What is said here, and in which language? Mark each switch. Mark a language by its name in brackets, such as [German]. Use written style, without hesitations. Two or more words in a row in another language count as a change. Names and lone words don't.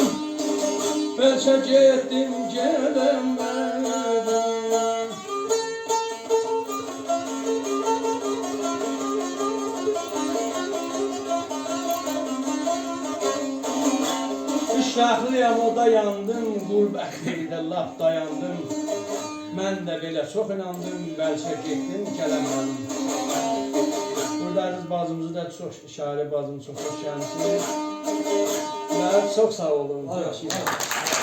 [Turkish] Belki gittim, gelemedim. [Azerbaijani] Kışlaklıyam o da yandım, gurbətlikdə laf dayandım. Mən də belə çox inandım, bəlkə getdim, gələmədim. Burada Əziz bazımızı da çox, şairi bazımız çox xoş gəlmişsiniz. Və çox sağ olun.